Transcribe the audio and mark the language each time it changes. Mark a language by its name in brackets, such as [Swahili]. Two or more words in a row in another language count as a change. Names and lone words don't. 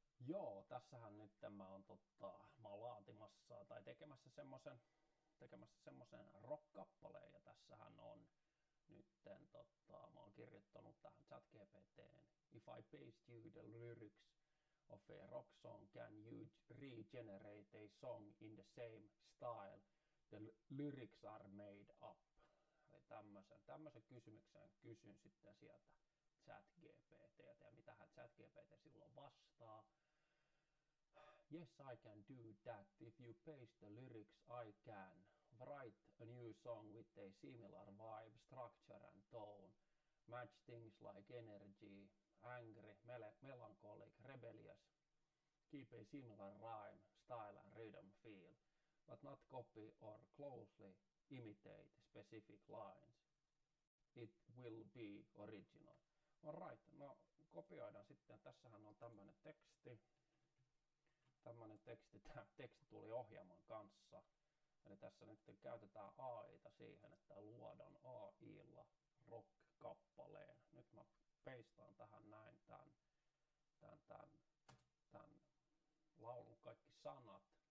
[Finnish] Joo, tässähän nyt mä oon laatimassa tai tekemässä semmosen rock-kappaleen ja tässähän on nytten mä oon kirjoittanut tähän ChatGPT:en [English] If I paste you the lyrics of a rock song, can you regenerate a song in the same style the lyrics are made up? [Finnish] Eli tämmösen kysymyksen kysyn sitten sieltä ChatGPT:ltä ja mitähän ChatGPT silloin vastaa. [English] Yes, I can do that. If you paste the lyrics, I can write a new song with a similar vibe, structure and tone. Match things like energy, angry, melancholic, rebellious. Keep a similar rhyme, style and rhythm feel, but not copy or closely imitate specific lines. It will be original. Alright, [Finnish] no kopioidaan sitten. Tässähän on tämmönen teksti. Tää teksti tuli ohjelman kanssa. Eli tässä nyt käytetään AI:ta siihen, että luodaan AI:lla rock-kappaleen. Nyt mä peistaan tähän näin tän laulun kaikki sanat.